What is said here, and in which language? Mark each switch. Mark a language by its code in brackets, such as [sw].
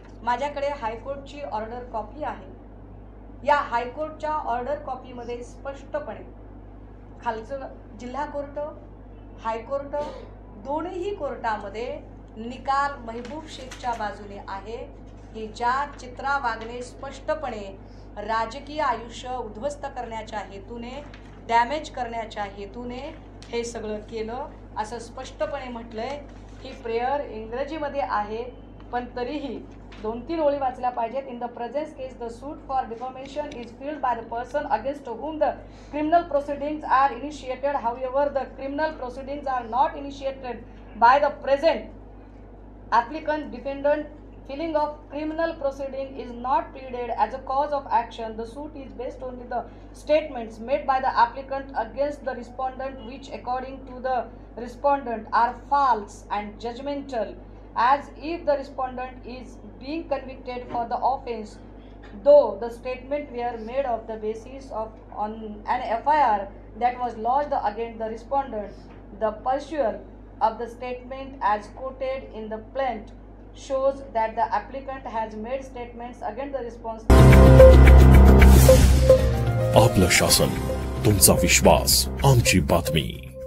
[mr] माझ्याकडे हायकोर्टची order copy आहे. या हायकोर्टच्या ऑर्डर कॉपीमध्ये स्पष्टपणे खालचं जिल्हा कोर्ट, हायकोर्ट दोन्ही कोर्टामध्ये निकाल महबूब शेखच्या बाजूने आहे की ज्या चित्रा वाघने स्पष्टपणे राजकीय आयुष्य उद्ध्वस्त करण्याच्या हेतूने, डॅमेज करण्याच्या हेतूने हे सगळं केलं, असं स्पष्टपणे म्हटलंय. ही प्रेयर इंग्रजीमध्ये आहे, पण तरीही 2-3 ओळी वाचल्या पाहिजेत. [en] In the present case the suit for deformation is filed by the person against whom the criminal proceedings are initiated. However, the criminal proceedings are not initiated by the present applicant. Defendant filing of criminal proceeding is not pleaded as a cause of action. The suit is based on the statements made by the applicant against the respondent, which according to the respondent are false and judgmental, as if the respondent is being convicted for the offence, though the statement were made of the basis of on an FIR that was lodged against the respondent. The pursuit of the statement as quoted in the plaint shows that the applicant has made statements against the responsible. [mr] आपलं शासन, तुमचा विश्वास, आमची बातमी.